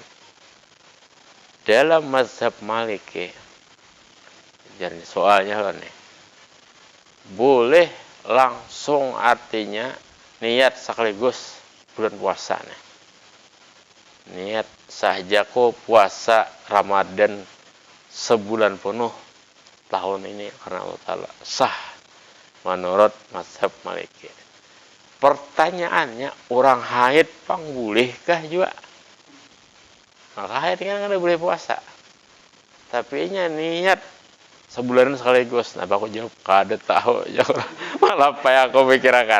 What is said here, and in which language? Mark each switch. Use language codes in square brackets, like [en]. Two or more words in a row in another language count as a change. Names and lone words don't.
[id] Dalam mazhab Maliki, jadi soalnya kan nih, boleh langsung artinya niat sekaligus bulan puasa nih. Niat sahjaku puasa Ramadan sebulan penuh tahun ini karena Allah Ta'ala sah menurut mazhab Maliki. Pertanyaannya, orang haid pang bolehkah juga? Maka haid kan ada boleh puasa. Tapi nya niat sebulan sekaligus. [bjn] Nah, aku jawab kada tahu. [id] Malah apa yang aku mikirkan?